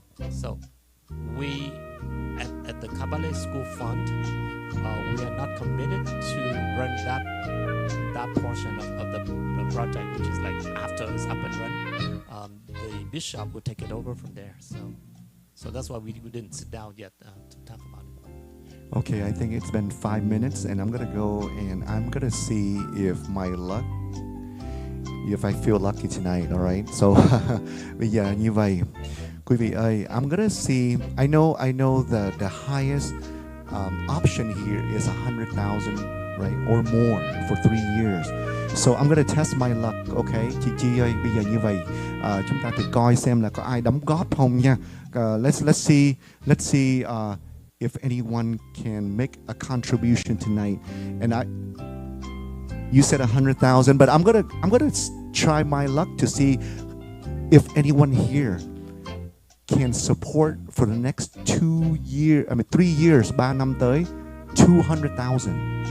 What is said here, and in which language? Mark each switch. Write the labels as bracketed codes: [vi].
[en] So we at the Kabale School Fund, we are not committed to run that portion of the project, which is like after it's up and running. The bishop will take it over from there. So that's why we didn't sit down yet to talk about it. Okay, I think it's been 5 minutes, and I'm gonna go and I'm gonna see if I feel lucky tonight. All right. [vi] So bây giờ như vậy, quý vị ơi, [en] I'm gonna see. I know the highest option here is 100,000, right, or more for 3 years. So I'm gonna test my luck, okay? [vi] Chị Chi ơi, bây giờ như vậy, chúng ta thử coi xem là có ai đóng góp không nha. [en] Let's see if anyone can make a contribution tonight. And you said 100,000, but I'm gonna try my luck to see if anyone here can support for the next 3 years, [vi] 3 năm tới, [en] 200,000.